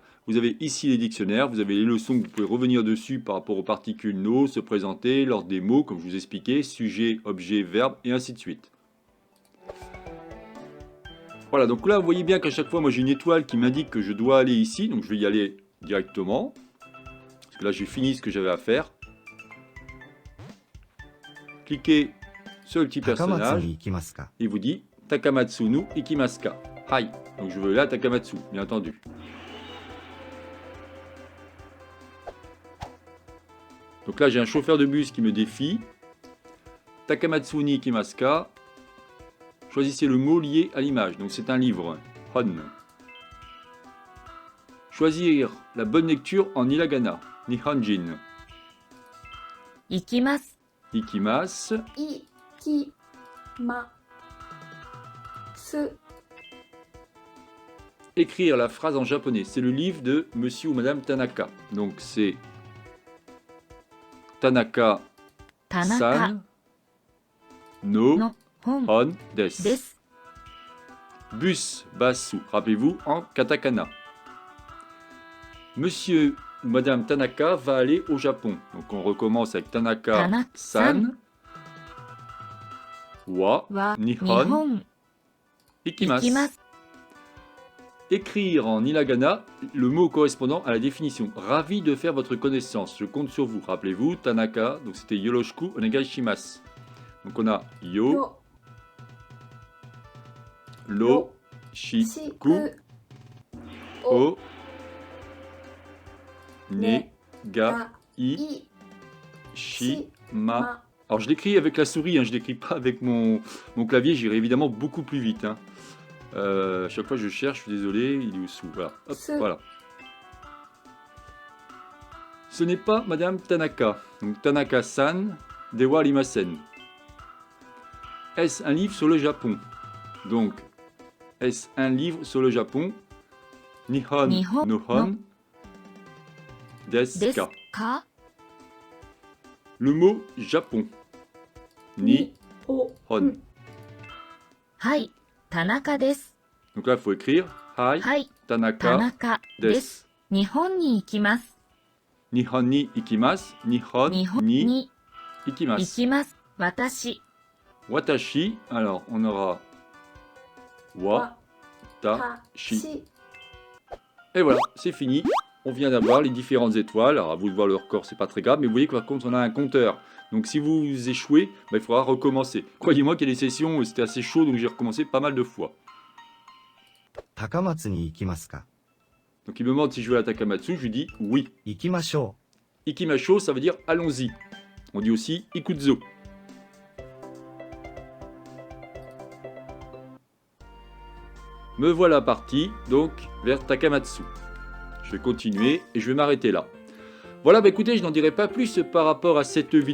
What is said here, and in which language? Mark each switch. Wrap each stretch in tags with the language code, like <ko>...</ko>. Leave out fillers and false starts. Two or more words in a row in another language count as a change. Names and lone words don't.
<fr>Vous avez ici les dictionnaires, vous avez les leçons que vous pouvez revenir dessus par rapport aux particules no, se présenter, l'ordre des mots, comme je vous expliquais, sujet, objet, verbe, et ainsi de suite. Voilà, donc là, vous voyez bien qu'à chaque fois, moi j'ai une étoile qui m'indique que je dois aller ici, donc je vais y aller directement. Parce que là, j'ai fini ce que j'avais à faire. Cliquez sur le petit 高松 personnage.</fr> <ja>に行きますか</ja> <fr>Il vous dit</fr> <ja>高松の行きますか。はい.</ja> <fr>Donc je veux là Takamatsu, bien entendu. Donc là j'ai un chauffeur de bus qui me défie.</fr> <ja>高松に行きますか.</ja> <fr>Choisissez le mot lié à l'image. Donc c'est un livre. Hon. Choisir la bonne lecture en hiragana.</fr> <ja>Nihonjin. 行きます。 Ikimasu. Ikimasu.</ja> <fr>Écrire la phrase en japonais. C'est le livre de monsieur ou madame Tanaka. Donc c'est Tanaka</fr> <ja>田中さんのの本 hon で desu. す。</ja> <fr>Bus basu. Rappelez-vous en katakana. Monsieur ou madame Tanaka va aller au Japon. Donc on recommence avec</fr> <ja>田中さんはは日 nihon 本行きま ikimasu. す。</ja> <fr>Écrire en hiragana le mot correspondant à la définition. Ravi de faire votre connaissance. Je compte sur vous. Rappelez-vous, Tanaka, donc c'était</fr> <ja>よろしくお願いします.</ja> <fr>Donc on a</fr> <ja>よ、ろ、しく、お、ね、が、い、し、ま.</ja> <fr>Alors je l'écris avec la souris, hein, je l'écris pas avec mon clavier, j'irai évidemment beaucoup plus vite. Hein. À chaque fois je cherche, je suis désolé, il est où-sous. Voilà. Hop, voilà. Ce n'est pas Madame Tanaka.</fr> <ja>Donc 田中さん、ではありません.</ja> <fr>Est-ce un livre sur le Japon? Donc, est-ce un livre sur le Japon?</fr> <ja>Nihon, Nihon の本、ですです ka. か</ja> <fr>Le mot Japon. Ni, hon.</fr> <ja>はい、田中です。</ja> <fr>Donc là, il faut écrire Hai,</fr> <ja>はい、田 Tanaka 中で desu. す。日本に行きます。日本に行きます. Nihon 日本 ni に行 ikimasu. きます。私、 Watashi,</ja> <fr>alors on aura</fr> <ja>わ、た、し.</ja> <fr>Et voilà, c'est fini. On vient d'avoir les différentes étoiles. Alors à vous de voir le record, c'est pas très grave, mais vous voyez que par contre on a un compteur. Donc si vous échouez, bah, il faudra recommencer. Croyez-moi qu'il y a des sessions où c'était assez chaud, donc j'ai recommencé pas mal de fois.</fr> <ja>高松に行きますか</ja> <fr>Donc il me demande si je veux à Takamatsu, je lui dis oui.</fr> <ja>行きましょ Ikimasho,</ja> <fr>ça veut dire allons-y. On dit aussi ikuzo. Me voilà parti donc vers Takamatsu. Je vais continuer et je vais m'arrêter là. Voilà, bah écoutez, je n'en dirai pas plus par rapport à cette vidéo.</fr>